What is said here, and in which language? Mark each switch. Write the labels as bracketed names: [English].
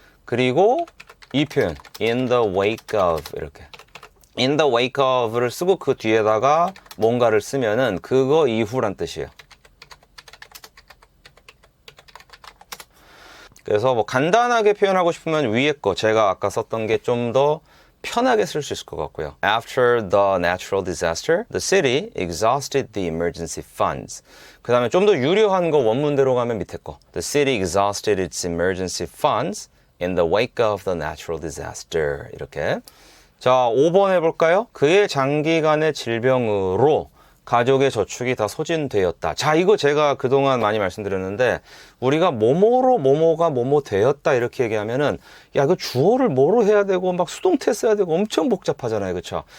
[Korean] 그리고 이 표현 [English] in the wake of [Korean] 이렇게 in the wake of를 쓰고 그 뒤에다가 뭔가를 쓰면은 그거 이후란 뜻이에요. 그래서 뭐 간단하게 표현하고 싶으면 위에 거 제가 아까 썼던 게 좀 더 편하게 쓸 수 있을 것 같고요. [English] After the natural disaster, the city exhausted the emergency funds. [Korean] 그 다음에 좀 더 유려한 거 원문대로 가면 밑에 거. [English] The city exhausted its emergency funds in the wake of the natural disaster. [Korean] 이렇게. 자, 5번 해볼까요? 그의 장기간의 질병으로 가족의 저축이 다 소진되었다. 자, 이거 제가 그동안 많이 말씀드렸는데 우리가 뭐뭐로 뭐뭐가 뭐뭐 되었다 이렇게 얘기하면은 야, 그 주어를 뭐로 해야 되고 막 수동태 써야 되고 엄청 복잡하잖아요. 그렇죠?